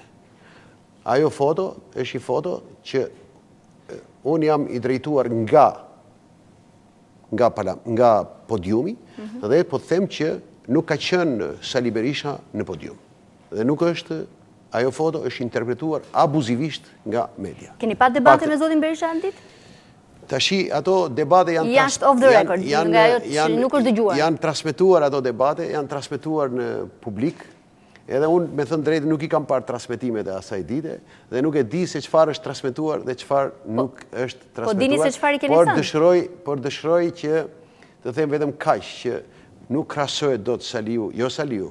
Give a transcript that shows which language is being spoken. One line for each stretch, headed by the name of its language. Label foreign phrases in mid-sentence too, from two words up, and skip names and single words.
Albanian: Ajo foto është një foto që unë jam i drejtuar nga podiumi dhe po të them që nuk ka qenë Sali Berisha në podium. Dhe nuk është, ajo foto është interpretuar abuzivisht nga media. Keni pat debate me zotin Berisha në ditë? Tashi, ato debate janë
English: jashtë off the record,
Albanian: nga ajo që nuk është dëgjuar. Janë transmetuar ato debate, janë transmetuar në publik. Edhe unë, me thënë drejtë, nuk i kam parë transmetimet e asaj dite dhe nuk e di se çfarë është transmetuar dhe çfarë nuk është transmetuar. Po dini se çfarë i keni thënë? Por dëshiroj që të them vetëm kaq që nuk krahasohet dot Saliu, jo Saliu.